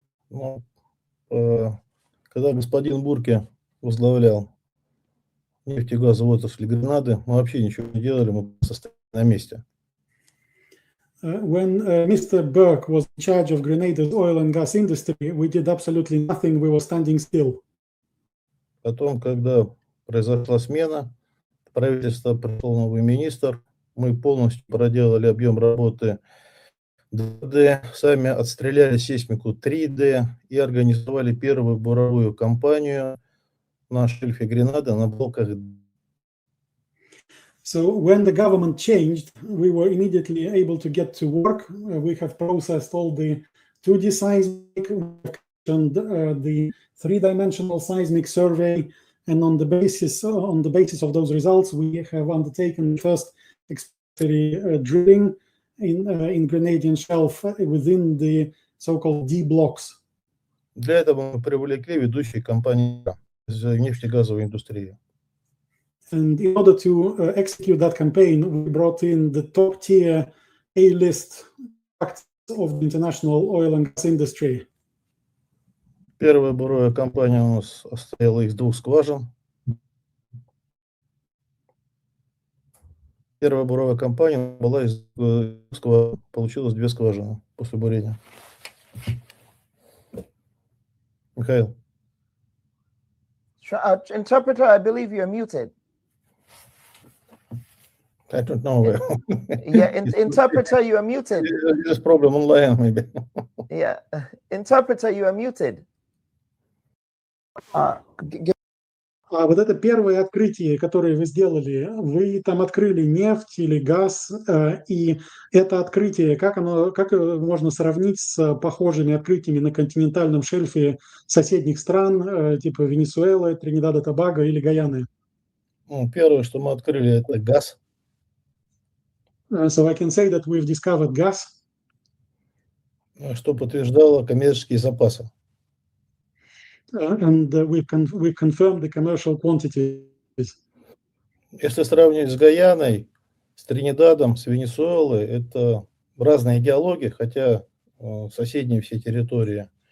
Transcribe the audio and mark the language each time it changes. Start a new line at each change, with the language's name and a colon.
Russian: Ну, когда господин Бурке возглавлял нефтегазовую отрасль Гренады, мы вообще ничего не делали, мы стояли на месте.
English: When Mr. Burke was in charge of Grenada's oil and gas industry, we did absolutely nothing, we were standing still.
Russian: Потом, когда произошла смена, в правительство пришел новый министр, мы полностью проделали объем работы 2D, сами отстреляли сейсмику 3D и организовали первую буровую кампанию на шельфе Гренады на блоках.
English: So when the government changed, we were immediately able to get to work. We have processed all the 2D seismic and the three-dimensional seismic survey, and on the basis of those results, we have undertaken first exploratory drilling in Grenadian shelf within the so-called D blocks.
Russian: Для этого мы привлекли ведущие компании из нефтегазовой индустрии.
English: And in order to execute that campaign, we brought in the top-tier A-list actors of the international oil and gas industry.
Russian: Первая буровая компания у нас состояла из 2 скважин. Первая буровая компания была из скважин, получилось 2 скважины после бурения. Михаил.
English: Interpreter, I believe you're muted. I don't know. Yeah, interpreter, you are muted. There's a problem online, maybe. Yeah, interpreter, you are muted.
Russian: Вот это первое открытие, которое вы сделали, вы там открыли нефть или газ, и это открытие, как можно сравнить с похожими открытиями на континентальном шельфе соседних стран, типа Венесуэлы, Тринидада, Тобаго или Гаяны? Первое, что мы открыли, это газ.
English: So I can say that we've discovered gas.
Russian: Что подтверждало коммерческие запасы.
English: And we've confirmed the commercial quantities.
Russian: Если сравнивать с Гаяной, с Тринидадом, с Венесуэлой, это разные геологии, хотя соседние все территории.